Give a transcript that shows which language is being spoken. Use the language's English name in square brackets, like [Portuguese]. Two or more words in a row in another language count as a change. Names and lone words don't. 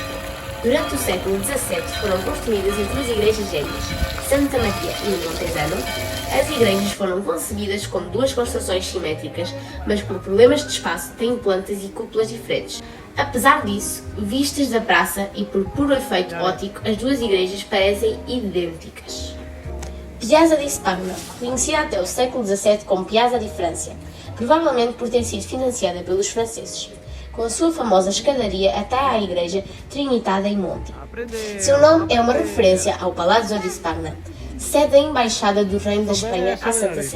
[Portuguese] Durante o século XVII foram construídas as duas igrejas gêmeas, Santa Maria e Montesano. As igrejas foram concebidas como duas construções simétricas, mas por problemas de espaço têm plantas e cúpulas diferentes. Apesar disso, vistas da praça e por puro efeito óptico, as duas igrejas parecem idênticas. Piazza di Spagna, conhecida até o século XVII como Piazza di Francia, provavelmente por ter sido financiada pelos franceses, com a sua famosa escadaria até à igreja Trinitada em Monte. Seu nome é uma referência ao Palazzo di Spagna, sede da Embaixada do Reino da Espanha à Santa Sé.